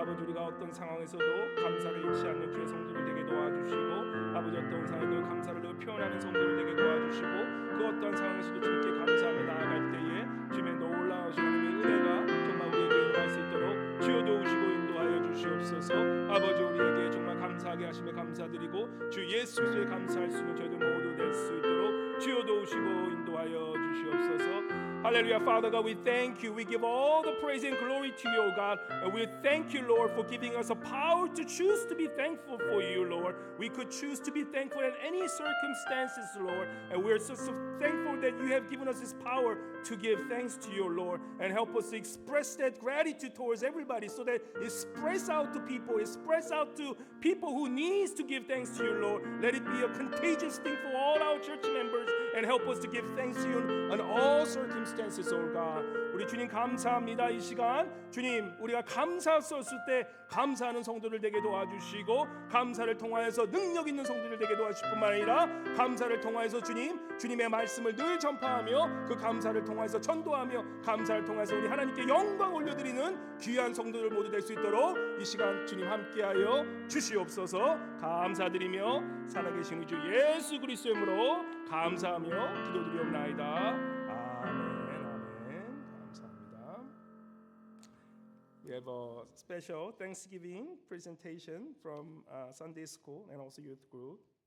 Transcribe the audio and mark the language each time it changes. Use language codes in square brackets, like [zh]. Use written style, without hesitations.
[ko] 아버지 우리가 어떤 상황에서도 감사를 잃지 않는 주의 성도를 되게 도와주시고 아버지 어떤 상황에도 감사를 표현하는 성도를 되게 도와주시고 그 어떤 상황에서도 주님께 감사하며 나아갈 때에 주님의 놀라우신 하나님의 은혜가 정말 우리에게 임할 수 있도록 주여 도우시고 인도하여 주시옵소서. 아버지 우리에게 정말 감사하게 하심에 감사드리고 주 예수 그리스도에 감사할 수 있는 저희들 모두 될 수 있도록 주여 도우시고 인도하여 주시옵소서. [en] Hallelujah. Father God, we thank you. We give all the praise and glory to you, O God. And we thank you, Lord, for giving us a power to choose to be thankful for you, Lord. We could choose to be thankful in any circumstances, Lord. And we're so thankful that you have given us this power to give thanks to you, Lord. And help us to express that gratitude towards everybody so that it spreads out to people. It spreads out to people who needs to give thanks to you, Lord. Let it be a contagious thing for all our church members and help us to give thanks to you in all circumstances, Lord God. [ko] 우리 주님 감사합니다. 이 시간 주님 우리가 감사 썼을 때 감사하는 성도들 되게 도와주시고 감사를 통하여서 능력 있는 성도들 되게 도와주실 뿐만 아니라 감사를 통하여서 주님의 말씀을 늘 전파하며 그 감사를 통하여서 전도하며 감사를 통해서 우리 하나님께 영광 올려드리는 귀한 성도들 모두 될 수 있도록 이 시간 주님 함께하여 주시옵소서. 감사드리며 살아계신 우리 주 예수 그리스도의 이름으로 감사하며 기도드리옵나이다. 아멘. 감사합니다. [en] We have a special Thanksgiving presentation from Sunday school and also youth group.